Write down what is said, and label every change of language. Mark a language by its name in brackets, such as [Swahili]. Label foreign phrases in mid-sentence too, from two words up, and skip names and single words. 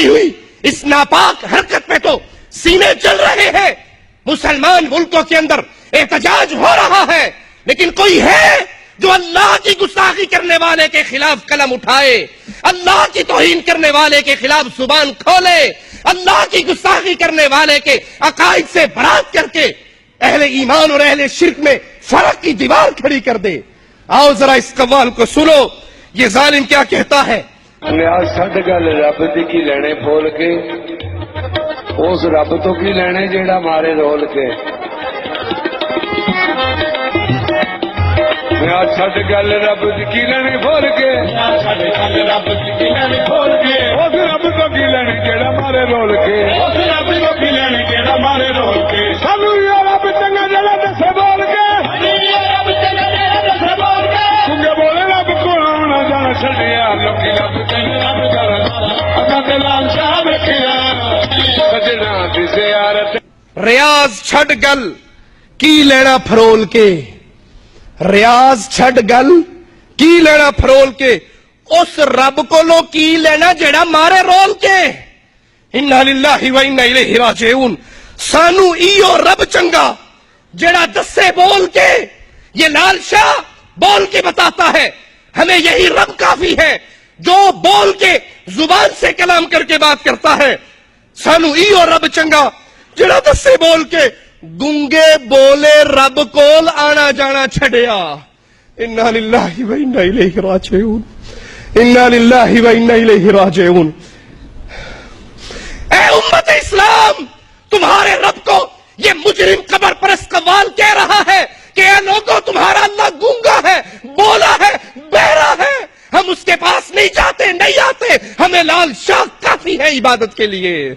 [Urdu] ہوئی اس ناپاک حرکت میں تو سینے چل رہے ہیں، مسلمان ملکوں کے اندر احتجاج ہو رہا ہے، لیکن کوئی ہے جو اللہ کی گستاخی کرنے والے کے خلاف قلم اٹھائے، اللہ کی توہین کرنے والے کے خلاف زبان کھولے، اللہ کی گستاخی کرنے والے کے عقائد سے برات کر کے اہل ایمان اور اہل شرک میں فرق کی دیوار کھڑی کر دے؟ آؤ ذرا اس قوال کو سنو، یہ ظالم کیا کہتا ہے۔ [Punjabi] چھڈ گل رب دی کی لینے پھول کے، اس رب تو کی لینے جیڑا مارے رول کے۔ چھڈ گل رب دی کی لینے پھول کے، چھڈ گل رب دی کی لینے پھول کے، اس رب تو کی لینے جیڑا مارے رول کے، اس رب تو کی لینے جیڑا مارے رول کے۔ سانو یہ رب چنگا جڑا دسے بول کے، رب چنگا جڑا دسے بول کے، چنگے بولے رب کو آنا جانا چھڈیا، لوکی رب چنگا رب جانا اکا تے لال شاہ ویکھیا، سجنا دی زیارت۔ ریاض چھڈ گل کی لینا پھرول کے، ریاض چھڈ گل کی لینا پھرول کے، اس رب کو لو کی لینا جڑا مارے رول کے۔ [Arabic] انا للہ و انا الیہ راجعون۔ [Punjabi] سانو ایو رب چنگا جڑا دسے بول کے، [Urdu] یہ لال شاہ بول کے بتاتا ہے، ہمیں یہی رب کافی ہے جو بول کے زبان سے کلام کر کے بات کرتا ہے۔ [Punjabi] سانو ایو رب چنگا جڑا دسے بول کے، گنگے بولے رب کول آنا جانا چھڑیا۔ [Arabic] انا للہ و انا الیہ راجعون، انا للہ و انا الیہ راجعون۔ [Urdu] اے امت اسلام، تمہارے رب کو یہ مجرم قبر پرست قوال کہہ رہا ہے کہ اے لوگوں، تمہارا اللہ گونگا ہے، بولا ہے، بہرا ہے، ہم اس کے پاس نہیں جاتے، نہیں آتے، ہمیں لال شاہ کافی ہے عبادت کے لیے۔